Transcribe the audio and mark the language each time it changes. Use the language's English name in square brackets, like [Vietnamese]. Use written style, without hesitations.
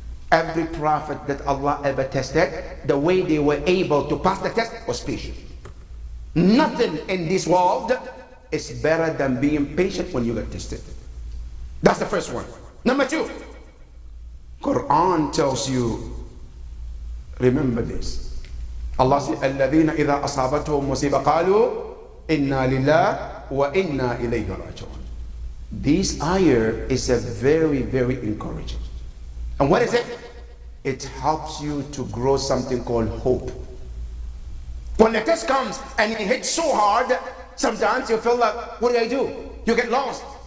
[English] Every prophet that Allah ever tested, the way they were able to pass the test was patient. Nothing in this world is better than being patient when you get tested. That's the first one. Number 2, Quran tells you, remember this. Allah says, [Arabic] الَّذِينَ إِذَا أَصَابَتْهُمْ مُصِيبَةٌ قَالُوا إِنَّا لِلَّهِ وَإِنَّا إِلَيْهِ رَاجِعُونَ. [English] This ayah is a very, very encouraging. And what is it? It helps you to grow something called hope. When the test comes and it hits so hard, sometimes you feel like, what do I do? You get lost.